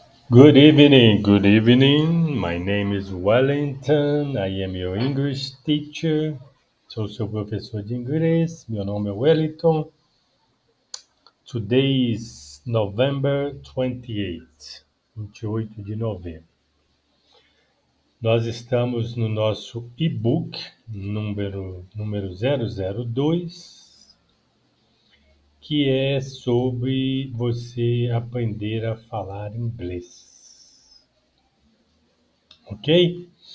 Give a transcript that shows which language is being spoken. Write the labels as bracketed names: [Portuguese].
[English] Good evening, good evening. My name is Wellington. I am your English teacher. [Portuguese] Sou seu professor de inglês. Meu nome é Wellington. [English] Today is November 28, [Portuguese] 28 de novembro. Nós estamos no nosso e-book número 002, que é sobre você aprender a falar inglês. Ok?